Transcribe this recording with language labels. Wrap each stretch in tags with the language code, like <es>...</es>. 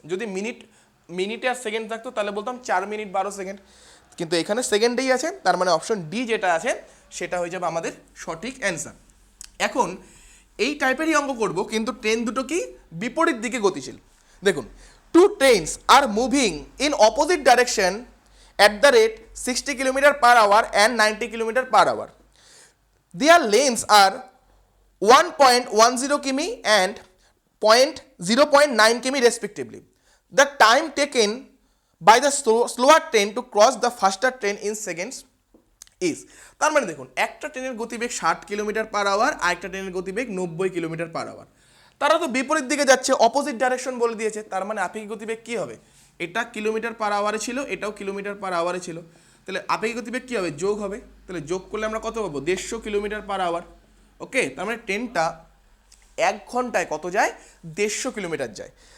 <bn>যদি মিনিটে আর সেকেন্ড থাকতো তাহলে বলতাম 4 মিনিট 12 সেকেন্ড, কিন্তু এখানে সেকেন্ডেই আছে, তার মানে অপশন ডি যেটা আছে সেটা হয়ে যাবে আমাদের সঠিক অ্যান্সার। এখন এই টাইপেরই অঙ্ক করব, কিন্তু ট্রেন দুটো কি বিপরীত দিকে গতিশীল। দেখুন,</bn> <en>Two trains are moving in opposite direction at the rate 60 kilometre per hour and 90 kilometre per hour. Their lengths are 1.10 km and 0.9 km respectively. The time taken by the slower train to cross the faster train in seconds is.</en> <bn>তার মানে দেখুন একটা ট্রেনের গতিবেগ 60 kilometre per hour, আরেকটা ট্রেনের গতিবেগ 90 kilometre per hour. তারা তো বিপরীত দিকে যাচ্ছে, অপোজিট ডাইরেকশন বলে দিয়েছে, তার মানে আপেক্ষিক গতিবেগ কি হবে, এটা কিলোমিটার পার আওয়ারে ছিল, এটাও কিলোমিটার পার আওয়ারে ছিল, তাহলে আপেক্ষিক গতিবেগ কী হবে, যোগ হবে। তাহলে যোগ করলে আমরা কত পাবো, 150 কিলোমিটার পার আওয়ার। ওকে, তার মানে ট্রেনটা 1 ঘন্টায় কত যায়, 150 কিলোমিটার যায়।</bn>